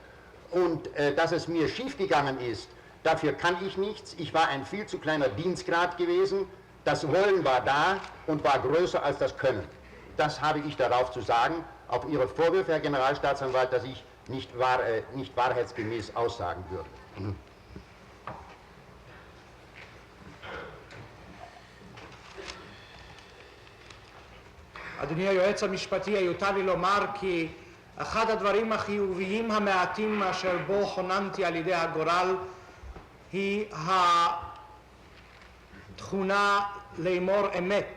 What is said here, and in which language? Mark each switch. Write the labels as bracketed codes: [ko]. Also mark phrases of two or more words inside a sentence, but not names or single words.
[de] Und dass es mir schiefgegangen ist, dafür kann ich nichts. Ich war ein viel zu kleiner Dienstgrad gewesen. Das Wollen war da und war größer als das Können. Das habe ich darauf zu sagen, auf Ihre Vorwürfe, Herr Generalstaatsanwalt, dass ich nicht wahrheitsgemäß aussagen würde. [he] אדוני היועץ המשפטי, יותר לי לומר כי אחד הדברים החיוביים המעטים אשר בו חוננתי על ידי הגורל היא התכונה לאמור אמת.